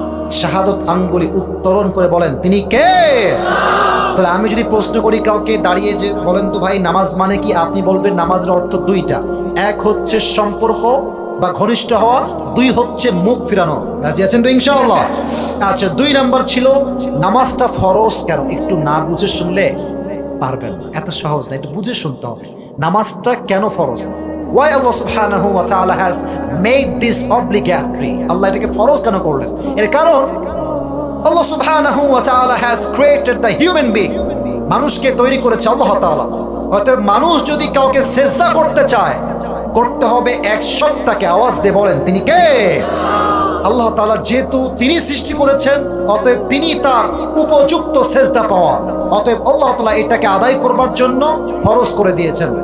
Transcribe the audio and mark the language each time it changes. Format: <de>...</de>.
<bn>শাহাদত আঙ্গুলি উত্তোলন করে বলেন, তিনি কে? তাহলে আমি যদি প্রশ্ন করি কাউকে দাঁড়িয়ে, যে বলেন তো ভাই নামাজ মানে কি, আপনি বলবেন নামাজের অর্থ দুইটা। এক হচ্ছে সম্পর্ক বা ঘনিষ্ঠ হওয়া, দুই হচ্ছে মুখ ফিরানো। রাজি আছেন তো ইনশাআল্লাহ? আচ্ছা, 2 নাম্বার ছিল নামাজটা ফরজ কেন। একটু না বুঝে শুনলে পারবেন না, এত সহজ না, একটু বুঝে শুনতে হবে নামাজটা কেন ফরজ।</bn> <en>Why Allah subhanahu wa ta'ala has made this obligatory?</en> <bn>আল্লাহ এটাকে ফরজ কেন করলেন? এর কারণ আল্লাহ subhanahu wa ta'ala</bn> <en>has created the human being.</en> <bn>মানুষকে তৈরি করেছে আল্লাহ তাআলা। অতএব মানুষ যদি কাউকে সেজদা করতে চায়, করতে হবে এক সত্তাকে। আওয়াজ দিয়ে বলেন, তিনি কে? আল্লাহ তাআলা। যেহেতু তিনি সৃষ্টি করেছেন, অতএব তিনি তার উপযুক্ত সেজদা পাওয়া। অতএব আল্লাহ তাআলা এটাকে আদায় করবার জন্য ফরজ করে দিয়েছেন।</bn>